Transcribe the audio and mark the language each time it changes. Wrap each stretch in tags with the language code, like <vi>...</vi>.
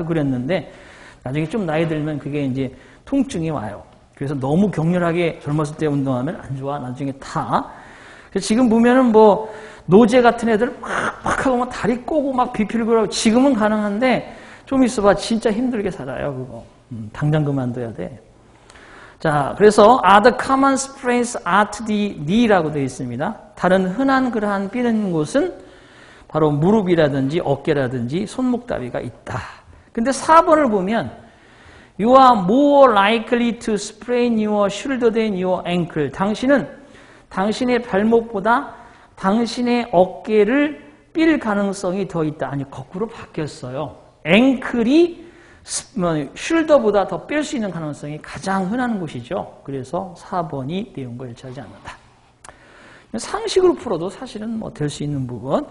<ko>나도 그랬는데 나중에 좀 나이 들면 그게 이제 통증이 와요. 그래서 너무 격렬하게 젊었을 때 운동하면 안 좋아. 나중에 타. 그래서 지금 보면은 뭐 노제 같은 애들 막 하고 막 다리 꼬고 막 비필고 그러고 지금은 가능한데 좀 있어봐 진짜 힘들게 살아요. 그거. 당장 그만둬야 돼. 자, 그래서</ko> <en>are the common sprains at the knee라고</en> <ko>되어 있습니다. 다른 흔한 그러한 삐는 곳은 바로 무릎이라든지 어깨라든지 손목다리가 있다. 근데 4번을 보면</ko> <en>You are more likely to sprain your shoulder than your ankle.</en> <ko>당신은 당신의 발목보다 당신의 어깨를 삘 가능성이 더 있다. 아니, 거꾸로 바뀌었어요. 앵클이 숄더보다 더 뺄 수 있는 가능성이 가장 흔한 곳이죠. 그래서 4번이 내용과 일치하지 않는다. 상식으로 풀어도 사실은 뭐 될 수 있는 부분.</ko>